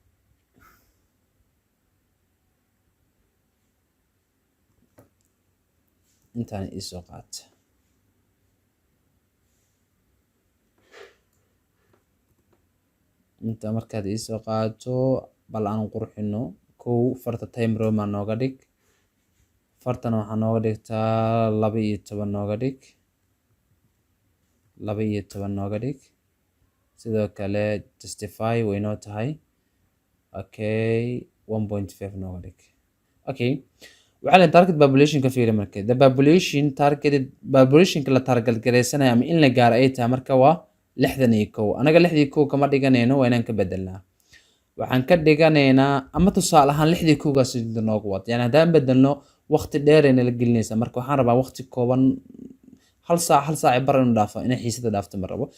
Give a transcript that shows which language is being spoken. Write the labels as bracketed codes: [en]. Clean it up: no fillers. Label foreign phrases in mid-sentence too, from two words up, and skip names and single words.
[so] intaan ii soo qaata. Inta markaad ii soo qaato bal aan qurxino kow farta time roman nooga dhig. Fartana waxaa nooga dhigtaa 12 nooga dhig. 12 nooga dhig. Sidoo kale justify way noo tahay. Okay, 1.5 nooga dhig. Okay. waxaa [en] target population-ka [so] fiiri marka. [en] The population targeted [so] population-ka la target gareysanayo ama in la gaaro ay tahay marka waa 61. Anaga 61 kama dhiganayno waa inaan ka bedelnaa. Waxaan ka dhiganaynaa ama tusaale ahaan 61gaas noogu wad. Yani haddaan bedelno waqti dheer ayna la gelinaysaa. Marka waxaan rabaa waqti kooban, hal saac bar inuu dhaafo, inay xiisada dhaafto ma rabo.